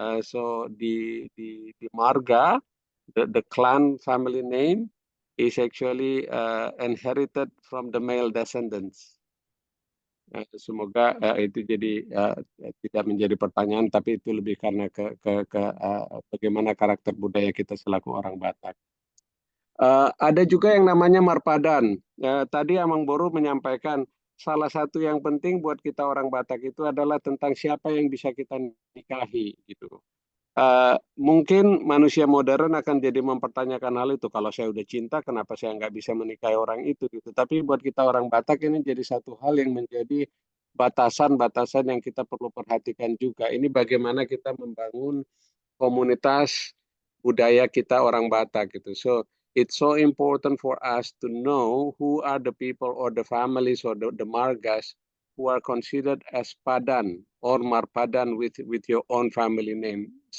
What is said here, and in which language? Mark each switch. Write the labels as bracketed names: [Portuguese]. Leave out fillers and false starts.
[English] So di marga, the clan family name is actually inherited from the male descendants. [Indonesian] Semoga itu jadi tidak menjadi pertanyaan, tapi itu lebih karena bagaimana karakter budaya kita selaku orang Batak. Ada juga yang namanya marpadan. Tadi Amang Boru menyampaikan salah satu yang penting buat kita orang Batak itu adalah tentang siapa yang bisa kita nikahi gitu. Mungkin manusia modern akan jadi mempertanyakan hal itu. Kalau saya udah cinta, kenapa saya nggak bisa menikahi orang itu gitu. Tapi buat kita orang Batak ini jadi satu hal yang menjadi batasan-batasan yang kita perlu perhatikan juga. Ini bagaimana kita membangun komunitas budaya kita orang Batak gitu. [English] So it's so important for us to know who are the people or the families or the margas who are considered as Padan or Marpadan with your own family name.